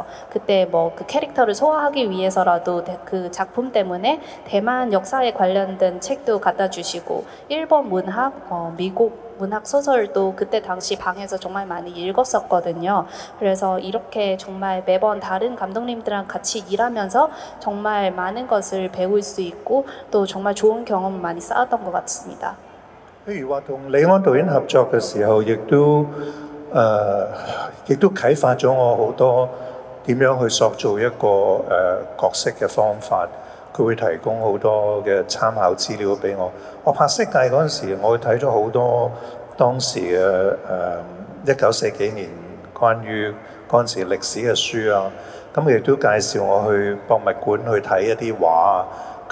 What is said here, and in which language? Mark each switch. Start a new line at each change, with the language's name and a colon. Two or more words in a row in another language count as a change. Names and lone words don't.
Korean: 그때 뭐 그 캐릭터를 소화하기 위해서라도 그 작품 때문에 대만 역사에 관련된 책도 갖다 주시고 일본 문학, 미국 문학 소설도 그때 당시 방에서 정말 많이 읽었었거든요. 그래서 이렇게 정말 매번 다른 감독님들이랑 같이 일하면서 정말 많은 것을 배울 수 있고 또 정말 좋은 경험을 많이 쌓았던 것 같습니다.
Cantonese: 譬如話同李安導演合作嘅時候，亦都啟發咗我好多點樣去塑造一個角色嘅方法。佢會提供好多嘅參考資料俾我。我拍色戒嗰陣時，我睇咗好多當時嘅1940幾年關於嗰陣時歷史嘅書啊。咁佢亦都介紹我去博物館去睇一啲畫啊。